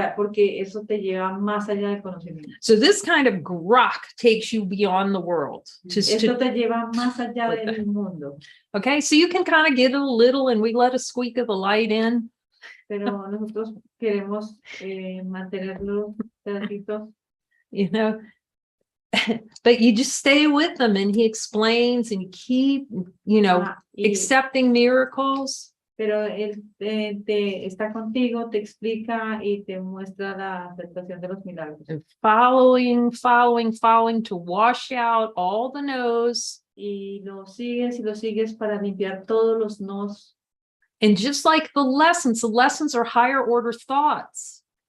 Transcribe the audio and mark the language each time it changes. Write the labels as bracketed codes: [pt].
[es] porque eso te lleva más allá del conocimiento. [en] So this kind of grok takes you beyond the world. [es] Esto te lleva más allá del mundo. [en] Okay, so you can kind of get a little, and we let a squeak of the light in. [es] Pero nosotros queremos mantenerlos pedacitos. [en] But you just stay with them, and he explains, and you keep, accepting miracles. [es] Pero él te está contigo, te explica y te muestra la aceptación de los milagros. [en] And following to wash out all the no's. [es] Y lo sigues para limpiar todos los nos. [en] And just like the lessons are higher order thoughts.